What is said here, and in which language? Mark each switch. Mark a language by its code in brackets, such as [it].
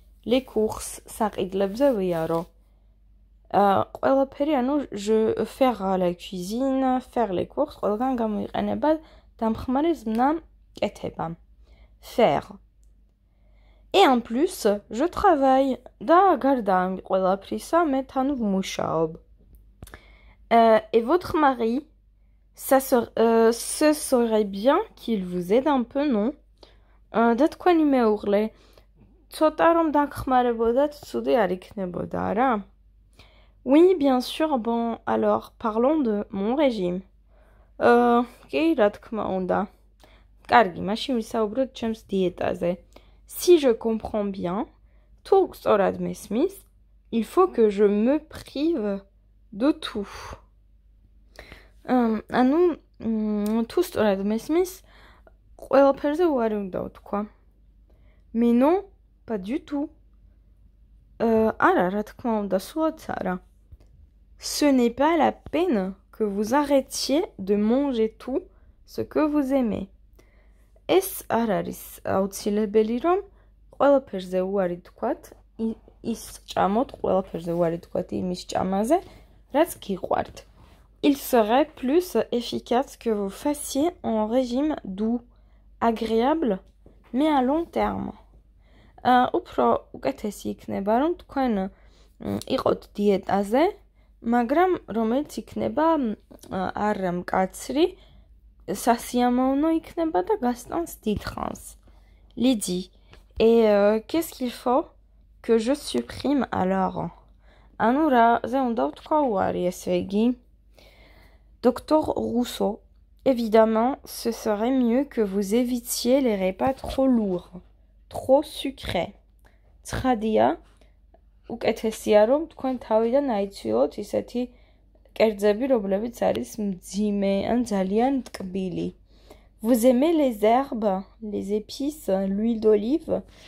[fr] Les courses [ka] საყიდლებზე ვიარო. ყველაფერი, ანუ [fr] je faire la cuisine, faire les courses, [ka] ყველგან გამოიყენება დამხმარე ზმნა კეთება. [fr] Faire. Et en plus, je travaille. [ka] და გარდა ამ ყველაფრისა, მე თან ვმუშაობ. [fr] Et votre mari, ce serait bien qu'il vous aide un peu, non? [ka] და თქვენი მეუღლე, ცოტა რომ დაგხმარებოდათ, ცუდი არ იქნებოდა, არა? [fr] Oui, bien sûr. Bon, alors, parlons de mon régime. [ka] კი, რა თქმა უნდა. კარგი, მაშინ ვისაუბროთ ჩემს დიეტაზე. [fr] Si je comprends bien, tout [ka] სწორად მესმის, [fr] il faut que je me prive de tout. [ka] ანუ თუ სწორად მესმის, ყველაფერზე უარი უნდა ვთქვა. [fr] Mais non, pas du tout. [ka] არა, რა თქმა უნდა, სულაც არა. [fr] Ce n'est pas la peine que vous arrêtiez de manger tout ce que vous aimez. [ka] ეს არ არის აუცილებელი, რომ ყველაფერზე უარი თქვათ, ის ჭამოთ, ყველაფერზე უარი თქვათ იმის ჭამაზე, რაც გიყვართ. [fr] Il serait plus efficace que vous fassiez un régime doux, agréable, mais à long terme. [ka] უფრო უკეთესი იქნება, რომ თქვენ იყოთ დიეტაზე, მაგრამ რომელიც იქნება არ მკაცრი, სასიამოვნო იქნება და გასტანს დიდხანს. [fr] Lydie. Et qu'est-ce qu'il faut que je supprime alors? [ka] ანუ რაზე უნდა ვთქვა უარი, ესე იგი? [fr] Docteur Rousseau. Évidemment, ce serait mieux que vous évitiez les repas trop lourds, trop sucrés. [ka] ცხადია, უკეთესია რომ თქვენ თავიდან აიცილოთ ისეთი კერძები, რომლებიც არის მძიმე ან ძალიან ტკბილი. [fr] Vous aimez les herbes, les épices, l'huile d'olive?